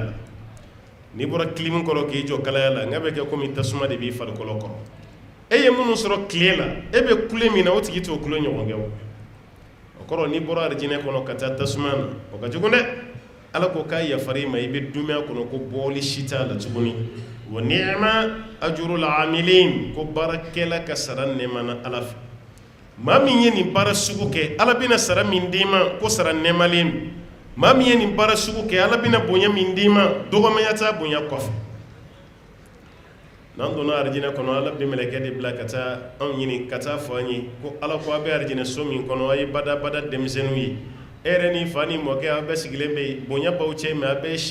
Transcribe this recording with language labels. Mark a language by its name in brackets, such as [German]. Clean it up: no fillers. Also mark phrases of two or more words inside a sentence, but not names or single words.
[Bambara] la n'i bɔra kilimu kɔrɔ k'i jɔ kalaya la n ka bɛ kɛ komi tasuma de b'i farikolo kɔrɔ e ye minnu sɔrɔ tile la e bɛ kule min na o tigi t'o kule ɲɔgɔn kɛ o kɔrɔ n'i bɔra arijinɛ kɔnɔ ka taa tasuma na o ka jugu dɛ ala ko k'a yafara i ma i bɛ dunuya kɔnɔ ko bɔli si t'a la tuguni [Arabic] ونعم أجر العاملين [Bambara] ko baarakɛla ka sara nɛɛmana ala fɛ maa min ye nin baara sugu kɛ ala bɛna sara min d'i ma ko sara nɛɛmalen don maa min ye nin baara sugu kɛ ala bɛna bonya min d'i ma dɔgɔmanya t'a bonya kɔfɛ n'an donna arijinɛ kɔnɔ ala bɛ mɛlɛkɛ de bila ka taa anw ɲini ka taa fɔ an ye ko ala ko a bɛ arijinɛ so min kɔnɔ a ye bada denmisɛnninw ye e yɛrɛ ni fa ni mɔkɛ aw bɛɛ sigilen bɛ yen bonya b'aw cɛ mɛ aw bɛɛ ye